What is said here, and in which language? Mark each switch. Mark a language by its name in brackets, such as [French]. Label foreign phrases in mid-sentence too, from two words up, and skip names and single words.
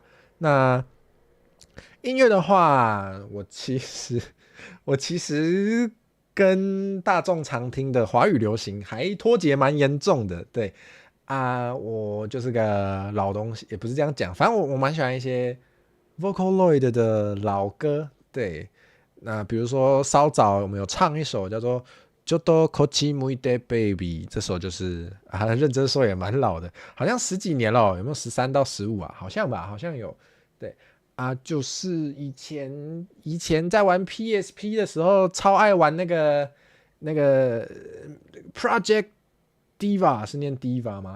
[Chinese] 那音乐的话，我其实跟大众常听的华语流行还脱节蛮严重的。对我就是个老东西，也不是这样讲，反正我蛮喜欢一些 Vocaloid 的老歌。对，那比如说稍早我们有唱一首叫做ちょっとこっち向いて Baby，这首就是认真说也蛮老的，好像10几年了，有没有13到15啊？好像吧，好像有。对就是以前在玩 PSP 的时候，超爱玩那个 Project Diva， 是念 Diva 吗？